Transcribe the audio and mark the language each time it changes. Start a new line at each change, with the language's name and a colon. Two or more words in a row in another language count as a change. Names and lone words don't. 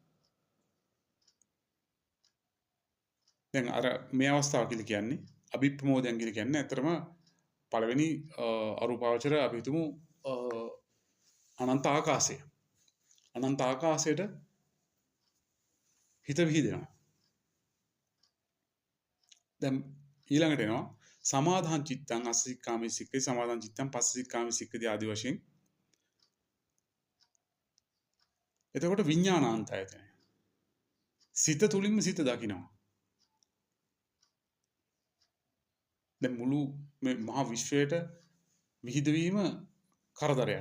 Sinhala: දැන් අර මේ අවස්ථාව කියලා කියන්නේ අභිප්‍රමෝදයන් කියලා කියන්නේ අතරම පළවෙනි අරූපාවචර අපි හිතමු අනන්ත ආකාශය. අනන්ත ආකාශයට හිත විහිදෙනවා. දැන් ඊළඟට එනවා
Pali: සමාදාහං චිත්තං අස්සසික්කාමි සික්කති සමාදාහං චිත්තං පස්සසික්කාමි සික්කති
Sinhala: ආදි වශයෙන්. එතකොට විඥානාන්තයතන. සිත තුලින්ම සිත දකිනවා. දැන් මුළු මේ මහා විශ්වයට විහිදවීම කරදරයක්.